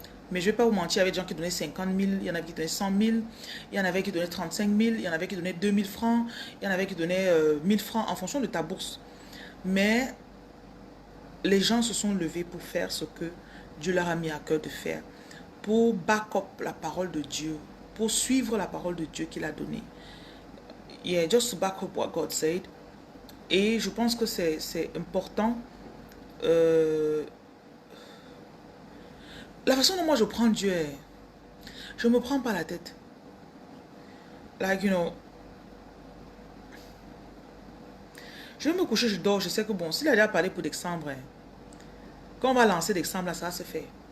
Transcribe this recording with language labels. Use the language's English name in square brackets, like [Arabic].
[French] Mais je ne vais pas vous mentir, il y avait des gens qui donnaient 50 000, il y en avait qui donnaient 100 000, il y en avait qui donnaient 35 000, il y en avait qui donnaient 2 000 francs, il y en avait qui donnaient 1 000 francs en fonction de ta bourse. Mais les gens se sont levés pour faire ce que Dieu leur a mis à cœur de faire. Pour back up la parole de Dieu. Pour suivre la parole de Dieu qu'il a donnée. [English] Yeah, just to back up what God said. [French] Et je pense que c'est important. La façon dont moi je prends Dieu, je ne me prends pas la tête. [English] Like, you know, [French] je vais me coucher, je dors, je sais que bon, s'il a déjà parlé pour décembre, quand on va lancer décembre, là, ça va se faire.